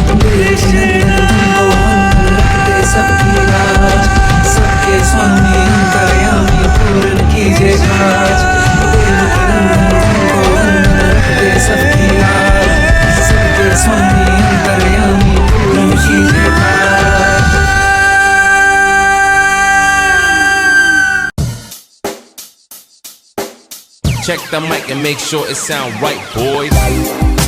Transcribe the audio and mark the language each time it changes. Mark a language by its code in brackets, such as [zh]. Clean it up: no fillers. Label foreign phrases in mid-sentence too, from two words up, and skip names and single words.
[hi] सबकी राज सबके स्वामी अंतर्यामी पूर्ण कीजिए काज। सबकी राज सबके स्वामी अंतर्यामी पूर्ण कीजिए काज। [en] Check the mic and make sure it sound right, boys.